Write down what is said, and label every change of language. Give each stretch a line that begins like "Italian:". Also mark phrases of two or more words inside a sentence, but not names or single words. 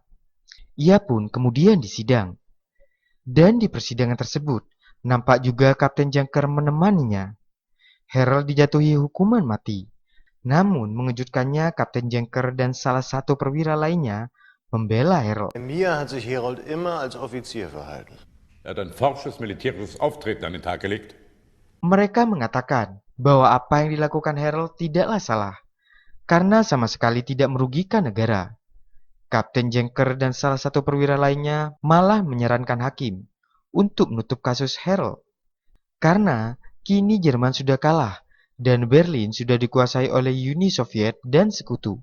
Indonesian: Ia pun kemudian disidang. Dan di persidangan tersebut, nampak juga Kapten Junker menemaninya. Harold dijatuhi hukuman mati. Namun mengejutkannya, Kapten Junker dan salah satu perwira lainnya membela Harold.
German: Mir hat sich Herold immer als Offizier verhalten. Er hat ein forsches militärisches Auftreten an den Tag gelegt.
Indonesian: Mereka mengatakan bahwa apa yang dilakukan Harold tidaklah salah, karena sama sekali tidak merugikan negara. Kapten Junker dan salah satu perwira lainnya malah menyarankan hakim untuk menutup kasus Harold. Karena kini Jerman sudah kalah dan Berlin sudah dikuasai oleh Uni Soviet dan sekutu.